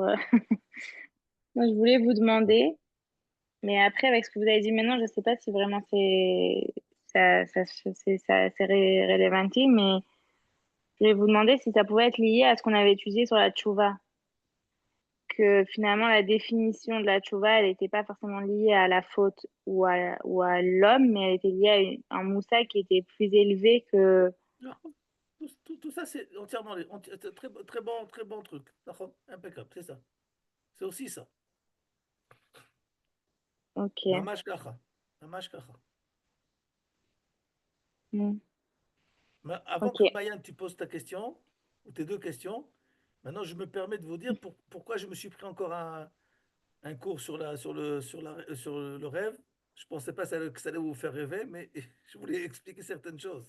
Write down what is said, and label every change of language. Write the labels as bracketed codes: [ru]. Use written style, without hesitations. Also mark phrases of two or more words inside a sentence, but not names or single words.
[fr] Moi, je voulais vous demander, mais après, avec ce que vous avez dit maintenant, je sais pas si vraiment c'est relevant, mais je voulais vous demander si ça pouvait être lié à ce qu'on avait étudié sur la tchouva, que finalement la définition de la tchouva, elle n'était pas forcément liée à la faute ou à l'homme, mais elle était liée à un moussa qui était plus élevé que. Non, tout ça, c'est entièrement très bon truc. D'accord. Impeccable, c'est ça. C'est aussi ça. Ok. [he] ממש כך. ממש כך. Hmm. [fr] Mais avant Ok. que Mayan, tu poses ta question, ou tes deux questions, maintenant je me permets de vous dire pourquoi je me suis pris encore un cours sur le rêve. Je ne pensais pas que ça allait vous faire rêver, mais je voulais expliquer certaines choses.